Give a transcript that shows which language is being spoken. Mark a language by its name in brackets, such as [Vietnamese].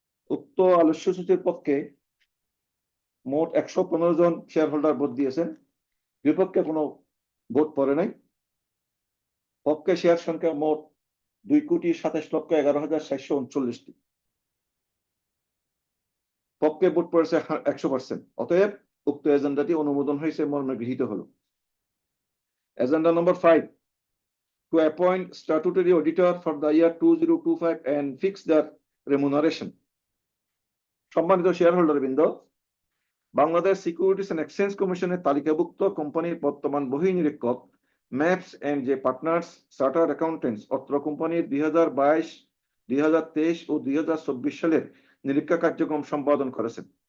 [Bangla] উক্ত আলোচ্যসূচির পক্ষে মোট 115 জন শেয়ার হোল্ডার ভোট দিয়েছেন, বিপক্ষে কোনো ভোট পড়ে নাই। পক্ষে শেয়ার সংখ্যা মোট 2,27,11,439টি। পক্ষে ভোট পড়েছে 100%। অতএব উক্ত এজেন্ডাটি অনুমোদন হয়েছে মর্মে গৃহীত হলো। Agenda number 5, [English] to appoint statutory auditor for the year 2025 and fix their remuneration. [Bangla] সম্মানিত শেয়ার হোল্ডার বৃন্দ, বাংলাদেশ সিকিউরিটিজ অ্যান্ড এক্সচেঞ্জ কমিশনের তালিকাভুক্ত কোম্পানির বর্তমান বহিঃনিরীক্ষক maps and J partners chartered accountants অত্র কোম্পানির 2022, 2023 ও 2024 সালের নিরীক্ষা কার্যক্রম সম্পাদন করেছেন।